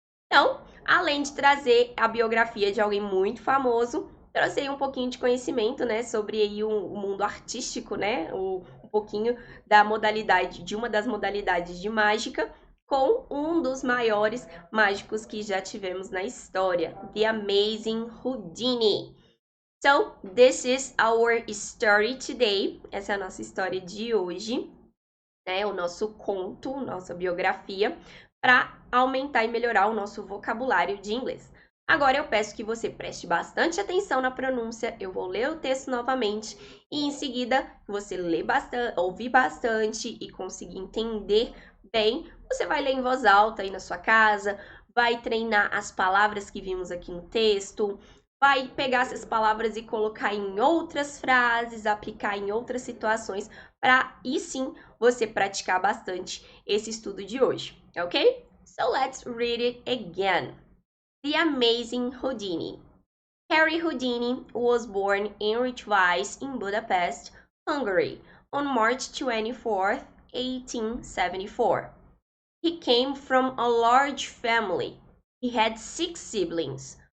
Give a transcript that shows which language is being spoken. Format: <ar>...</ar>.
<pt>Então, além de trazer a biografia de alguém muito famoso, trouxe aí um pouquinho de conhecimento, né, sobre aí o mundo artístico, né, um pouquinho da modalidade, de uma das modalidades de mágica, com um dos maiores mágicos que já tivemos na história, The Amazing Houdini.</pt> <en>So, this is our story today.</en> <pt>Essa é a nossa história de hoje, né, o nosso conto, nossa biografia, para aumentar e melhorar o nosso vocabulário de inglês. Agora eu peço que você preste bastante atenção na pronúncia, eu vou ler o texto novamente e em seguida você ouvir bastante e conseguir entender bem, você vai ler em voz alta aí na sua casa, vai treinar as palavras que vimos aqui no texto, vai pegar essas palavras e colocar em outras frases, aplicar em outras situações, para aí sim você praticar bastante esse estudo de hoje, ok?</pt> <en>So let's read it again. The Amazing Houdini. Harry Houdini was born in Rijswijk in Budapest, Hungary, on March 24th, 1874. He came from a large family. He had 6 siblings.</en>